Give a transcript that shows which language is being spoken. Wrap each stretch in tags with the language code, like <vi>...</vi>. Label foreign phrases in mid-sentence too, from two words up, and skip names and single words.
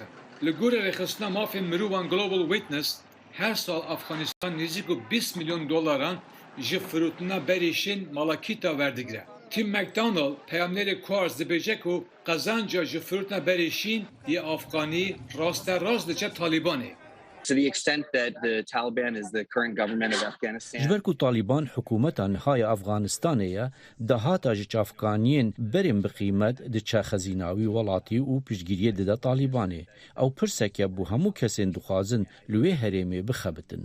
<ku>Li gorî rêxistina mafên mirovan Global Witness her sal Afganistan nêzîk û 20 milyon dolaran ji firotina berêşên malakîta werdigire. Tim McDonald peyamnerê Quartz dibêje ku qezanca ji firotina berêşîn yê Afganî rasterast diçe Talibanê.</ku> <en>To the extent that the Taliban is the current government of Afghanistan.</en> <ku>Ji ber ku Taliban hikûmeta nihaya Afganistanê ye, dahata ji çavkaniyên berên biqîmet diçe xezînawî welatî û piştgiriyê dide Talibanê. Ew pirsek ye bû hemû kesên dixwazin li wê herêmê bixebitin.</ku>